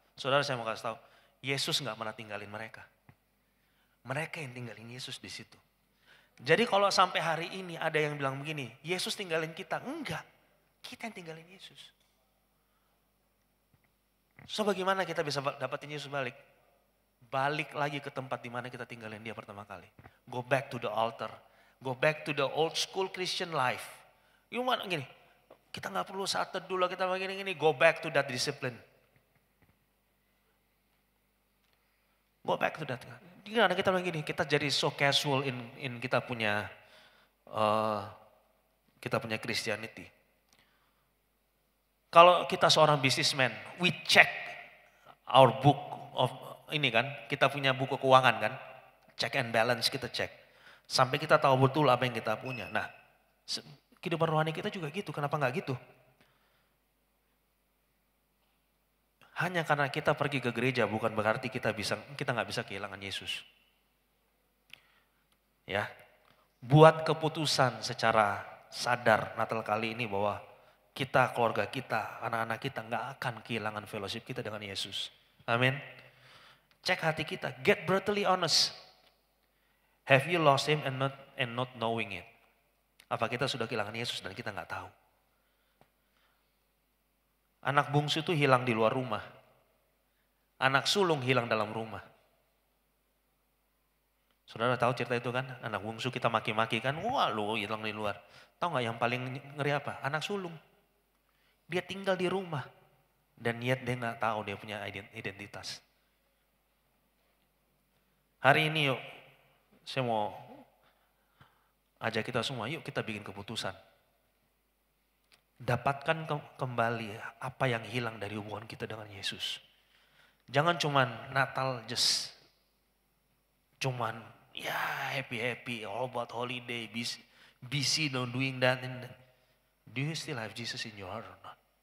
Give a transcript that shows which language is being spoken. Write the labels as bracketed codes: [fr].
[id] Saudara, saya mau kasih tahu, Yesus nggak pernah tinggalin mereka. Mereka yang tinggalin Yesus di situ. Jadi kalau sampai hari ini ada yang bilang begini, Yesus tinggalin kita. Enggak, kita yang tinggalin Yesus. So bagaimana kita bisa dapatin Yesus balik? Balik lagi ke tempat di mana kita tinggalin dia pertama kali. [en] Go back to the altar. Go back to the old school Christian life. You want [id] gini, kita nggak perlu saat teduh lah, kita begini-gini. [en] Go back to that discipline. Go back to that. [id] Karena kita begini, kita jadi [en] so casual in [id] kita punya [en] Christianity. [id] Kalau kita seorang businessman, [en] we check our book of [id] ini kan, kita punya buku keuangan kan, [en] check and balance [id] kita cek. Sampai kita tahu betul apa yang kita punya. Nah, kehidupan rohani kita juga gitu. Kenapa nggak gitu? Hanya karena kita pergi ke gereja bukan berarti kita nggak bisa kehilangan Yesus. Ya, buat keputusan secara sadar Natal kali ini bahwa kita, keluarga kita, anak-anak kita nggak akan kehilangan fellowship kita dengan Yesus. Amin. Cek hati kita, [en] get brutally honest. Have you lost him and not knowing it? [id] Apa kita sudah kehilangan Yesus dan kita nggak tahu? Anak bungsu itu hilang di luar rumah. Anak sulung hilang dalam rumah. Saudara tahu cerita itu kan? Anak bungsu kita maki-maki kan, wah lu hilang di luar. Tahu nggak yang paling ngeri apa? Anak sulung. Dia tinggal di rumah. Dan dia nggak tahu dia punya identitas. Hari ini yuk, saya mau ajak kita semua, yuk kita bikin keputusan. Dapatkan kembali apa yang hilang dari hubungan kita dengan Yesus. Jangan cuman Natal cuman ya happy, [en] all about holiday, busy doing that. Do you still have Jesus in your heart or not?